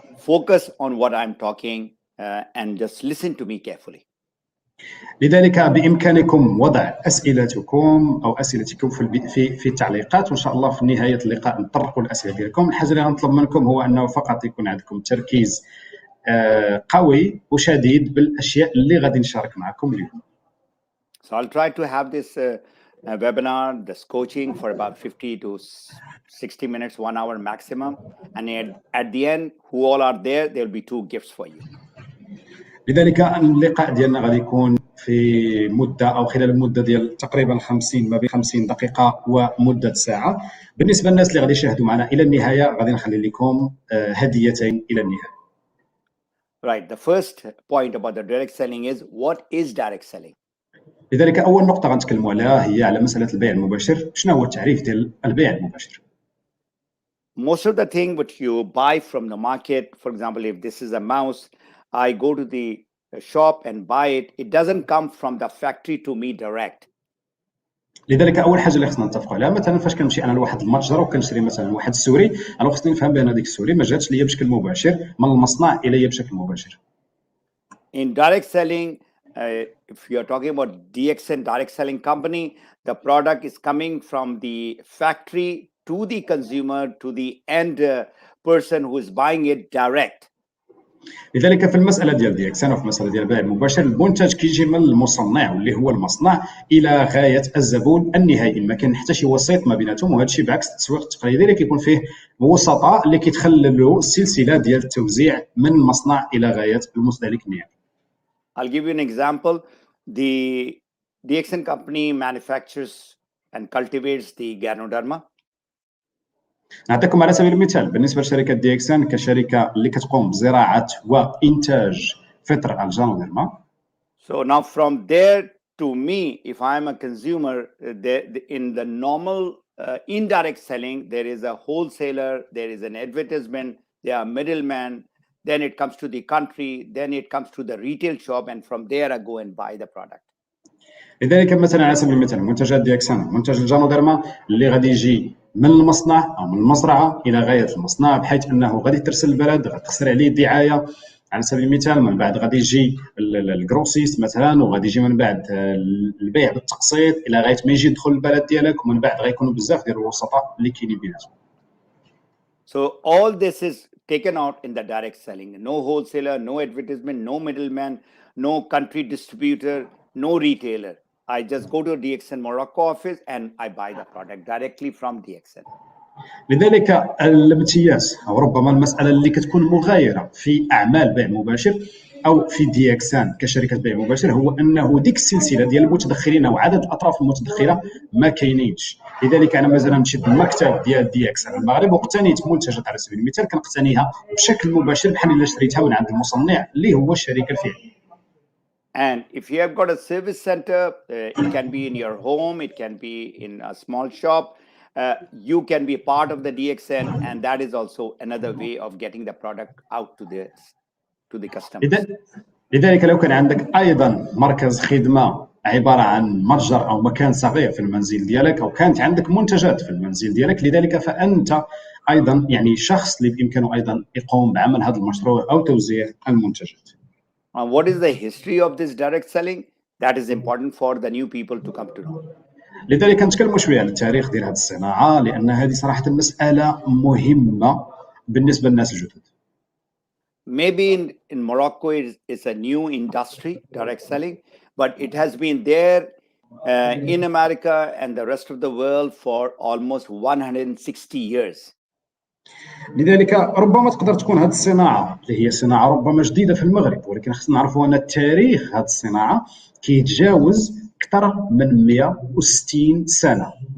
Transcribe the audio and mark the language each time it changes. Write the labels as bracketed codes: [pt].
[en] Focus on what I'm talking and just listen to me carefully. [ar] لذلك بإمكانكم وضع أسئلتكم أو أسئلتكم في التعليقات، وإن شاء الله في نهاية اللقاء نطرقوا الأسئلة ديالكم. الحاجة اللي غنطلب منكم هو أنه فقط يكون عندكم تركيز قوي وشديد بالاشياء اللي غادي نشارك معكم اليوم. [en] So I'll try to have this webinar, this coaching for about 50 to 60 minutes, 1 hour maximum. And at the end, who all are there, there'll be 2 gifts for you. [ar] لذلك اللقاء ديالنا غادي يكون في مده او خلال المده ديال تقريبا 50 ما بين 50 دقيقه ومده ساعه. بالنسبه للناس اللي غادي يشاهدوا معنا الى النهايه غادي نخلي لكم هديتين الى النهايه. [en] Right. The first point about the direct selling is, what is direct selling? [ar] لذلك اول نقطه غنتكلموا عليها هي على مساله البيع المباشر. شنو هو التعريف ديال البيع المباشر؟ [en] Most of the thing what you buy from the market, for example, if this is a mouse, I go to the shop and buy it. It doesn't come from the factory to me direct. [ar] لذلك اول حاجه اللي خصنا نتفقوا عليها، مثلا فاش كنمشي انا لواحد المتجر وكنشري مثلا واحد السوري، انا خصني نفهم بان هذيك السوري ما جاتش ليا بشكل مباشر من المصنع الي بشكل مباشر. [en] In direct selling, if you're talking about DXN direct selling company, the product is coming from the factory to the consumer, to the end person who is buying it direct. [ar] لذلك في المساله ديال DXN وفي المساله ديال البيع المباشر، المنتج كيجي من المصنع واللي هو المصنع الى غايه الزبون النهائي، ما كاين حتى شي وسيط ما بيناتهم. وهذا الشيء بعكس التسويق التقليدي اللي كيكون فيه وسطاء اللي كيتخللوا السلسله ديال التوزيع من المصنع الى غايه المستهلك النهائي. [en] I'll give you an example. The DXN company manufactures and cultivates the Ganoderma. [ar] نعطيكم على سبيل المثال بالنسبه لشركه DXN كشركه اللي كتقوم بزراعه وانتاج فطر الجانوديرما. [en] So now from there to me, if I'm a consumer, in the normal indirect selling, there is a wholesaler, there is an advertisement, there are middlemen, then it comes to the country, then it comes to the retail shop, and from there I go and buy the product. [ar] لذلك مثلا على سبيل المثال منتجات DXN، منتج الجانوديرما اللي غادي يجي من المصنع او من المزرعه الى غايه المصنع، بحيث انه غادي ترسل البلد، غتخسر عليه الدعايه على سبيل المثال. من بعد غادي يجي الجروسيست مثلا، وغادي يجي من بعد البيع بالتقسيط الى غايه ما يجي يدخل البلد ديالك، ومن بعد غيكونوا بزاف ديال الوسطاء اللي كاينين بيناتهم. [en] So all this is taken out in the direct selling. No wholesaler, no advertisement, no middleman, no country distributor, no retailer. I just go to DXN Morocco office and I buy the product directly from DXN. [ar] لذلك الامتياز او ربما المساله اللي كتكون مغايره في اعمال بيع مباشر او في DXN كشركه بيع مباشر هو انه ديك السلسله ديال المتدخلين او عدد الاطراف المتدخله ما كاينينش. لذلك انا مثلا مشيت للمكتب ديال DXN المغرب واقتنيت منتجات على سبيل المثال، كنقتنيها بشكل مباشر بحال الا شريتها من عند المصنع اللي هو الشركه الفعليه. [en] And if you have got a service center, it can be in your home, it can be in a small shop. You can be part of the DXN, and that is also another way of getting the product out to the customers. [ar] لذلك لو كان عندك ايضا مركز خدمه عباره عن متجر او مكان صغير في المنزل ديالك، او كانت عندك منتجات في المنزل ديالك، لذلك فانت ايضا يعني شخص اللي بامكانه ايضا يقوم بعمل هذا المشروع او توزيع المنتجات. [en] What is the history of this direct selling? That is important for the new people to come to know. [ar] لذلك نتكلموا شويه على التاريخ ديال هذه الصناعه، لان هذه صراحه مساله مهمه بالنسبه للناس الجدد. [en] Maybe in Morocco it's a new industry, direct selling, but it has been there in America and the rest of the world for almost 160 years. [ar] لذلك ربما تقدر تكون هذه الصناعه اللي هي صناعه ربما جديده في المغرب، ولكن خصنا نعرفوا ان التاريخ هذه الصناعه كيتجاوز اكثر من 160 سنه.